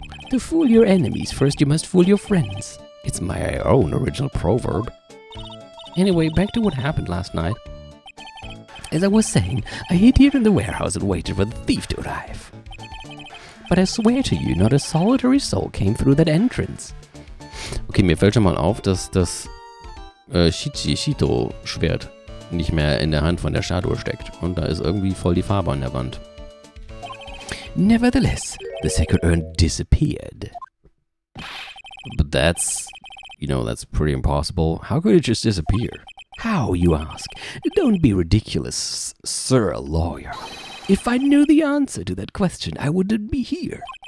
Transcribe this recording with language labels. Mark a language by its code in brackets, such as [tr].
[en] To fool your enemies, first you must fool your friends. It's my own original proverb. Anyway, back to what happened last night. As I was saying, I hid here in the warehouse and waited for the thief to arrive. But I swear to you, not a solitary soul came through that entrance. [de] Okay, mir fällt schon mal auf, dass das Shichito-Schwert nicht mehr in der Hand von der Statue steckt. Und da ist irgendwie voll die Farbe an der Wand. [en] Nevertheless, the sacred urn disappeared. But that's pretty impossible. How could it just disappear? How, you ask? Don't be ridiculous, sir, a lawyer. If I knew the answer to that question, I wouldn't be here.